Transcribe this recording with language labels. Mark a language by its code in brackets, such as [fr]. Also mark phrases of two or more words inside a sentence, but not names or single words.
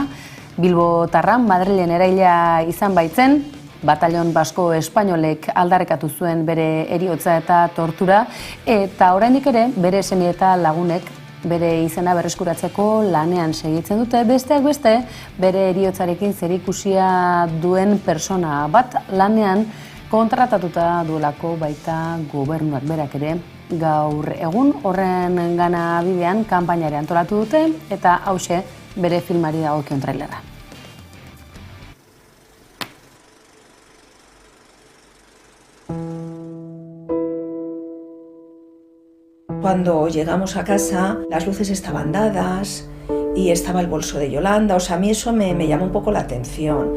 [eu] Bilbotarran Madrilen eraila izan baitzen, Batallon Basko Espainolek aldarrekatu zuen bere heriotza eta tortura, eta oraindik ere bere seme eta lagunek bere izena berreskuratzeko lanean segitzen dute, besteak beste bere heriotzarekin zerikusia duen persona bat lanean kontratatuta duelako baita gobernuak berak ere. Gaur egun horren gana bidean kanpainare antolatu dute eta hauxe bere filmari dagokion trailerra. [es] Cuando llegamos a casa, las luces estaban dadas y estaba el bolso de Yolanda. O sea, a mí eso me llamó un poco la atención.